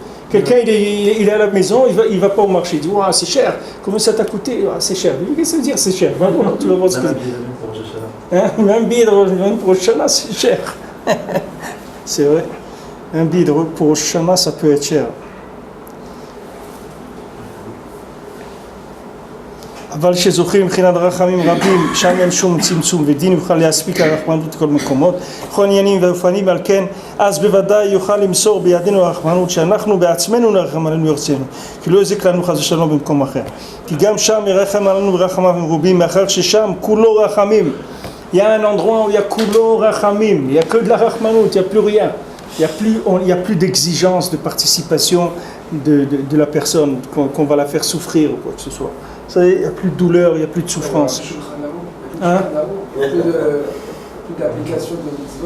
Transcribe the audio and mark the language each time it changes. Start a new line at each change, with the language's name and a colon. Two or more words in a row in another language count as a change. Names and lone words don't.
French: Quelqu'un, il est à la maison, il va pas au marché. Il dit, c'est cher. Comment ça t'a coûté? C'est cher. Qu'est-ce que ça veut dire, c'est cher? Va voir, tu vas voir ce que c'est. Un billet de Rosh pour Shana, c'est cher. C'est vrai. Un billet pour Shana, ça peut être cher.
Hebrew: אבל שזוכרים מבחינת רחמים רבים, שם אין שום צמצום ודין יוכל להספיק הרחמנות כל מקומות, בכל עניינים ואופנים, על כן אז בוודאי יוכל למסור בידינו הרחמנות שאנחנו בעצמנו נרחם עלינו ירצנו, כי לא יזיק לנו חס ושלום במקום אחר, כי גם שם ירחם עלינו ורחמיו מרובים, מאחר ששם כולו רחמים.
French: Il y a un endroit où il y a
Hebrew: כולו רחמים,
French: il n'y a que de la rachmanout, il n'y a plus rien, il n'y a plus d'exigence de participation de la personne, qu'on va la faire souffrir ou quoi que ce soit. Il n'y a plus de douleur, il n'y a plus de souffrance. Hein? Plus d'application de mitzvot.